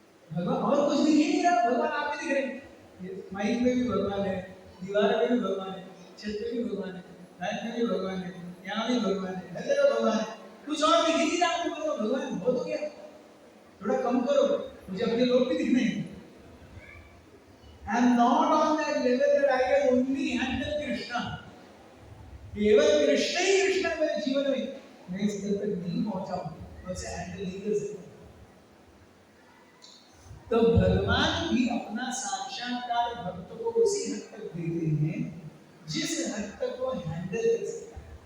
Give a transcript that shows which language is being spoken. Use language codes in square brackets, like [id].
[hi] भगवान और कुछ दिख ही नहीं रहा, भगवान आप ही दिख रहे हैं। माइक में भी भगवान है, दीवार में भी भगवान है, छत पे भी भगवान है, लाइट में भी भगवान है, यहाँ भी भगवान है, हर जगह भगवान है। कुछ और दिख ही नहीं रहा, आपको भगवान बहुत हो गया, थोड़ा कम करो, मुझे अपने लोग भी दिखने हैं। [en] I am not on that level that I can only handle Krishna. [hi] केवल कृष्ण ही कृष्ण मेरे जीवन में, मैं इस स्तर तक नहीं पहुंचा हूं, मैं उसे हैंडल नहीं कर सकता। तो भगवान भी अपना साक्षात्कार भक्त को उसी हद तक देते हैं जिस हद तक वो हैंडल कर सकता है।